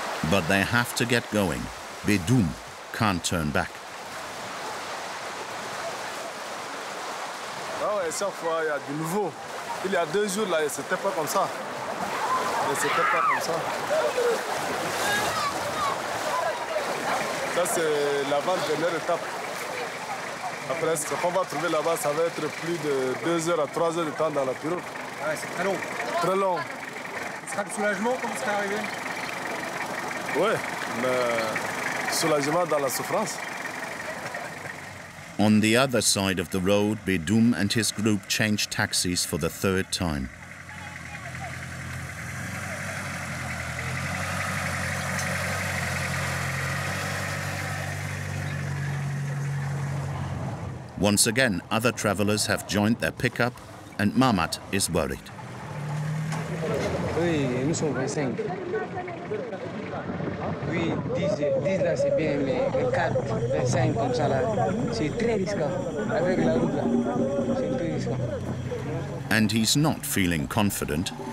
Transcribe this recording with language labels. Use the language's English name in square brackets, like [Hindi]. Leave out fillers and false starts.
[English] But they have to get going. Bedum can't turn back. [French] Ah ouais, chaque fois, il y a du nouveau. Il y a 2 jours, là, c'était pas comme ça. C'était pas comme ça. Ça, c'est l'avant-dernière étape. Après, ce qu'on va trouver là-bas, ça va être plus de 2 heures à 3 heures de temps dans la pirogue. Ouais, c'est très long. Très long. Ce sera de soulagement comme ce qui est arrivé? Oui, mais soulagement dans la souffrance. [English] On the other side of the road, Guillaume and his group changed taxis for the 3rd time. Once again, other travelers have joined their pickup, and Mamat is worried. [French] Oui, nous sommes 25. Oui, 10 là c'est bien, mais 4, 25 comme ça là, c'est très risquant. Avec la route là, c'est très risquant. [English] And he's not feeling confident.